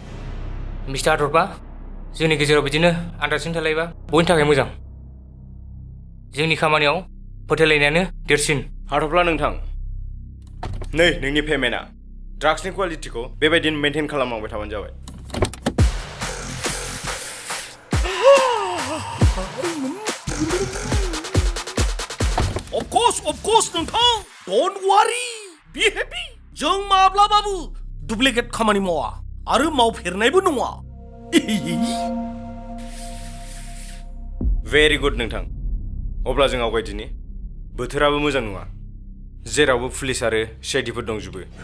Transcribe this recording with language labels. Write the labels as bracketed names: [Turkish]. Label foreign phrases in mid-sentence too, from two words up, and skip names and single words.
[Bodo] मिस्टार हाथरपा जोंनि गेजेराव बिदिनो आन्दारस्टेन्डिं थालायोबा बयनि थाखाय मोजां जोंनि खामानियाव फोथायलायनायानो देरसिन हाथफ्ला नोंथां नै नोंनि पेमेन्टआ ड्राग्सनि क्वालिटिखौ बेबायदिनो मेनटेन खालामलांबाय थाबानो जाबाय [English] Of course [Bodo] नोंथां [English] don't worry be happy [Bodo] जों माब्लाबाबो डुप्लिकेट खामानि मावा आरो मावफेरनायबो नङा [English] very good [Bodo] नोंथां अब्ला जों आवगायदिनि बोथोराबो मोजां नङा जेरावबो पुलिस आरो सिआइडिफोर दंजोबो